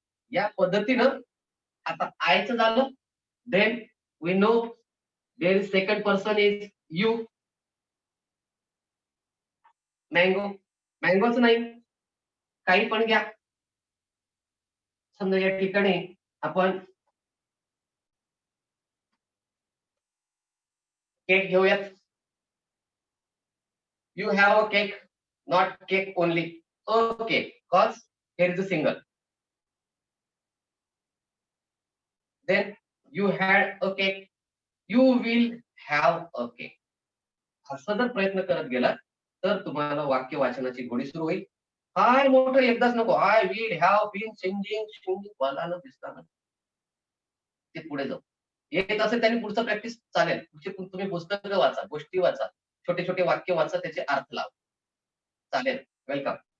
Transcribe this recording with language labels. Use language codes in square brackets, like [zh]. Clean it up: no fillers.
[mr] या पद्धतीनं आता आयचं झालं, [en] then we know there is second person is you. [mr] Mango, मँगोच नाही, काही पण घ्या. समजा या ठिकाणी आपण केक घेऊयात. [en] You have a cake, not cake only. Okay, cause here is a single. Then you had a cake, you will have a cake. [mr] असं जर प्रयत्न करत गेला तर तुम्हाला वाक्य वाचनाची गोडी सुरू होईल. फार मोठं एकदाच नको, [en] I will have been singing singing [mr] मला न दिसताना ते पुढे जाऊ. येत असेल त्यांनी पुढचं प्रॅक्टिस चालेल. तुम्ही पुस्तकं वाचा, गोष्टी वाचा, छोटे छोटे वाक्य वाचा, त्याचे अर्थ लावा, चालेल, वेलकम.